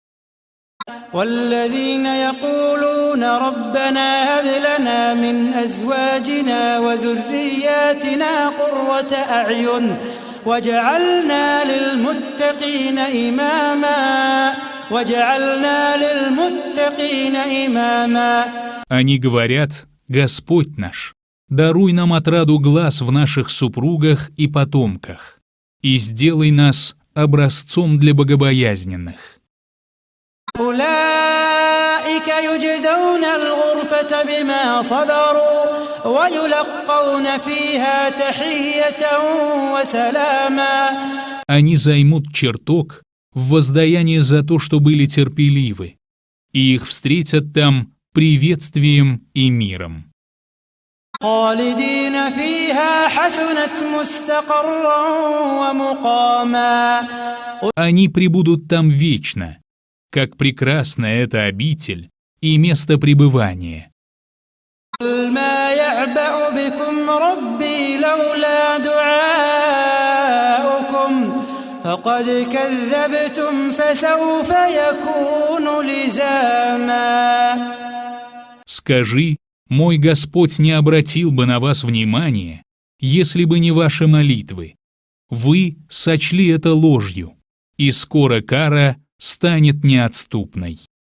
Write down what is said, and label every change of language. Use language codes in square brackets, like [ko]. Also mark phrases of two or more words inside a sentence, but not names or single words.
[ar] والذين يقولون ربنا هب لنا من أزواجنا وذرياتنا قرة أعين وجعلنا للمتقين إماما. [ru] Они говорят: Господь наш, даруй нам отраду глаз в наших супругах и потомках, и сделай нас образцом для богобоязненных. [ar] أولئك يجزون الغرفة بما صبروا ويلقون فيها تحية وسلاما. [ru] Они займут чертог в воздаяние за то, что были терпеливы, и их встретят там приветствием и миром. [ar] خالدين فيها حسنت مستقرا ومقاما. [ru] Они пребудут там вечно, как прекрасна эта обитель и место пребывания. [ar] ما يعبأ بكم ربي لولا دعاؤكم فقد كذبتم فسوف يكون لزاما. [ru] Скажи, мой Господь не обратил бы на вас внимания, если бы не ваши молитвы. Вы сочли это ложью, и скоро кара станет неотступной.